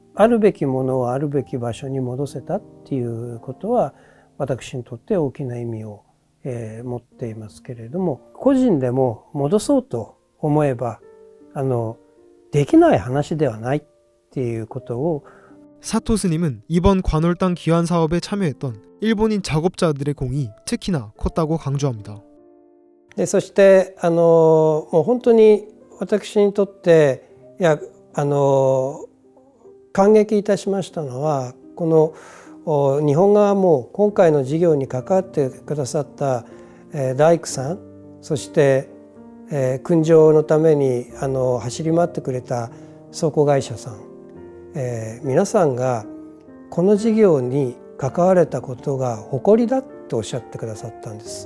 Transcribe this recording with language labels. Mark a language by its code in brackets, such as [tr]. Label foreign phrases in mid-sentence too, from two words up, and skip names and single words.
[ja] あるべきものをあるべき場所に戻せたっていうことは私にとって大きな意味を持っていますけれども、個人でも戻そうと思えばできない話ではないっていうことを [ko] 사토 스님은 이번 관월 땅 귀환 사업에 참여했던 일본인 작업자들의 공이 특히나 컸다고 강조합니다. [ja] でそしてもう本当に私にとって感激いたしましたのはこの日本側も今回の事業に関わってくださった大工さん、そして訓場のために走り回ってくれた倉庫会社さん、皆さんがこの事業に関われたことが誇りだとおっしゃってくださったんです。